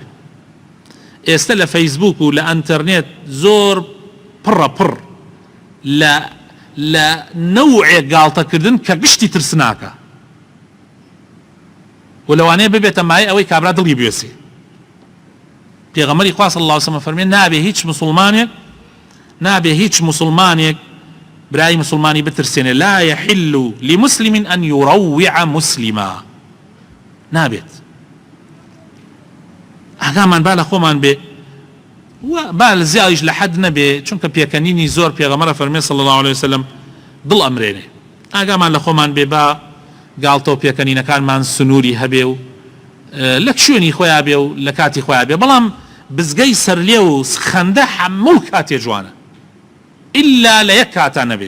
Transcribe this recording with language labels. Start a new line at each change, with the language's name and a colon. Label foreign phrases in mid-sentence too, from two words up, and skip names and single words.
Central Kurdish: ئێستا لە فەیسبوک و لە ئەنتەرنێت زۆر پڕە پڕ لە نەوعێک گاڵتەکردن کە گشتی ترسناکە و لەوانەیە ببێتە مای ئەوەی کابرا دڵی بێسێ. پێغەمبەری خوا
Arabic: صلی الله علیه وسلم
Central Kurdish: فەرمێ نابێ هیچ مسلمانێک برای مسلمانی بترسێنێ،
Arabic: لا يحل لمسلم أن يروع مسلما،
Central Kurdish: نابێت. ئاگامان با لە خۆمان بێ و با لە زیادیش لە حەد نەبێ، چونکە پێکەنینی زۆر پێغەمبەر فەرمێ
Arabic: صلی الله عليه وسلم
Central Kurdish: دڵ ئەمرێنێ. ئاگامان لە خۆمان بێ بە گاڵتە و پێکەنینەکانمان سنووری هەبێ و لە شوێنی خۆیان بێ و لە کاتی خۆیان بێ، بەڵام بزگەی سەرلێ و خەندە هەموو کاتێ جوانە ئللا لە یەک کاتە نەبێ.